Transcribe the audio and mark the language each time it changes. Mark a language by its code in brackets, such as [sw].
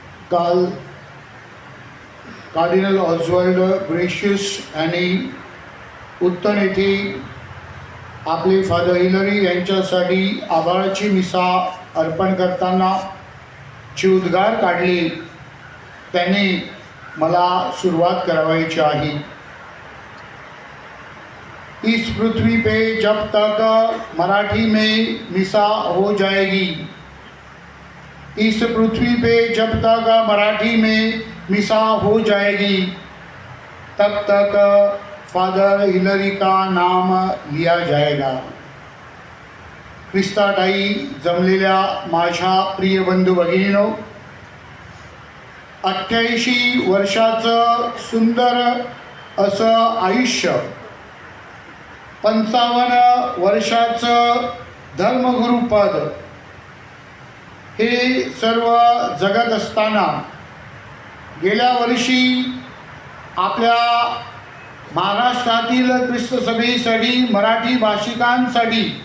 [mr] काल cardinal Oswald gracious यांनी उत्तन येथे आपले फादर हिलरी यांच्यासाठी आभाराची मिसा अर्पण करताना जे उद्गार काढले त्याने मला सुरुवात करावायची आहे। [hi] इस पृथ्वी पे जब तक मराठी में मिसा हो जाएगी, इस पृथ्वी पे जब तक मराठी में मिसा हो जाएगी, तब तक फादर हिलरी का नाम लिया जाएगा। [mr] ख्रिस्ताताई जमलेल्या माझ्या प्रिय बंधू भगिनींनो, 88 वर्षाचं सुंदर असं आयुष्य, 55 वर्षाचं धर्मगुरुपद, हे सर्व जगत असताना गेल्या वर्षी आपल्या महाराष्ट्रातील ख्रिस्त सभेसाठी मराठी भाषिकांसाठी